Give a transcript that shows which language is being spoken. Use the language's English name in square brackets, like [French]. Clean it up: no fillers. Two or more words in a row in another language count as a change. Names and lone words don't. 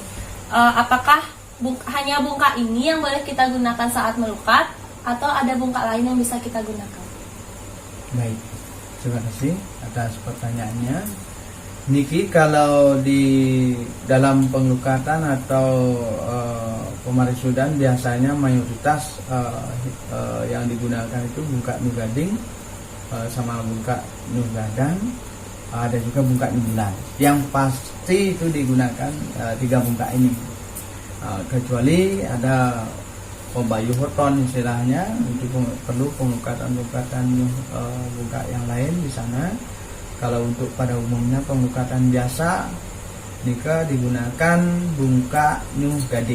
[Indonesian] Apakah hanya bungkak ini yang boleh kita gunakan saat melukat, atau ada bungkak lain yang bisa kita gunakan? Baik, terima kasih atas pertanyaannya. Niki, kalau di dalam penglukatan atau pemarisudan biasanya mayoritas yang digunakan itu bungkak nyugading sama bungkak nyugadang, ada juga bungkak nyubulan. Yang pasti itu digunakan tiga bungkak ini, kecuali ada pembayuhoton istilahnya, itu perlu pengukatan-pengukatan bungka yang lain di sana. Kalau untuk pada umumnya pengukatan biasa nika digunakan bungka New Gading.